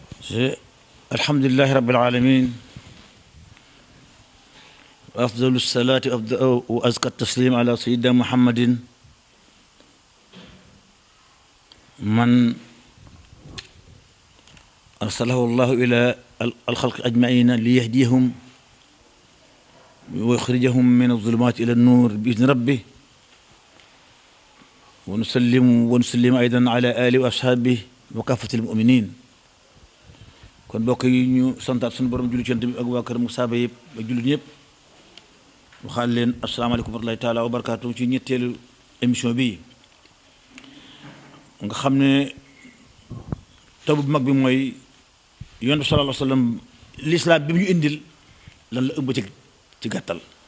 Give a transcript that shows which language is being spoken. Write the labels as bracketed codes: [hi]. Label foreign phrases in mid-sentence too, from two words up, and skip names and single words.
[ar] الحمد لله رب العالمين وأفضل الصلاة وأزكى التسليم على سيدنا محمد من أرسله الله إلى الخلق أجمعين ليهديهم ويخرجهم من الظلمات إلى النور بإذن ربه ونسلم أيضا على آله وأصحابه وكافة المؤمنين [wo] kon bokk yi ñu santaat suñu borom julli ci Yonent bi ak waa kër mu saaba yëpp ak jullit ñëpp waxaat leen [ar] السلام عليكم ورحمة الله تعالى وبركاته [wo] ci ñetteelu émission bi nga xam ne tabu bu mag bi mooy Yonent bi [ar] صلى الله عليه وسلم [wo] lislaam bi mu ñu indil lan la ëmb ci gàttal